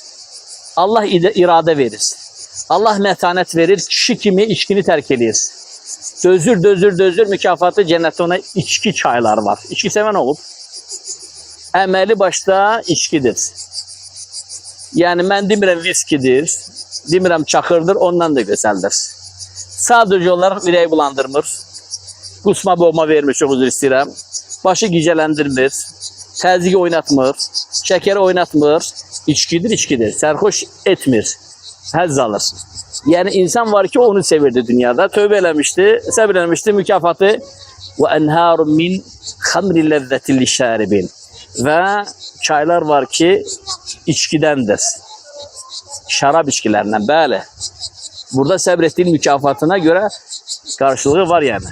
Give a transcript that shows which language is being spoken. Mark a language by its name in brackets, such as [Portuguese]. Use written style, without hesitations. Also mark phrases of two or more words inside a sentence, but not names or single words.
[Turkish] Allah irade verir. Allah metanet verir. Kişi kimi içkini terk edir. Dözür mükafatı cennette ona içki çaylar var. [Azerbaijani] İçki seven olup əməli başta içkidir. Yani mən demirəm viskidir, demirəm çaxırdır, ondan da gözəldir. Sadece olarak ürəyi bulandırmır, qusma boğma vermir, çok üzr istəyirəm, başı gicələndirmir, təzyiqi oynatmır, şəkeri oynatmır, içkidir, sərxoş etmir, həzz alır. Yani insan var ki onu sevirdi dünyada. Tövbe eləmişti, səbr eləmişti. [Arabic] Mükafatı وأنهار من خمر لذة للشاربين. [Turkish] Ve çaylar var ki içkidendir. Şarap içkilerinden, bəli. Burada səbrettiğin mükafatına göre karşılığı var yani.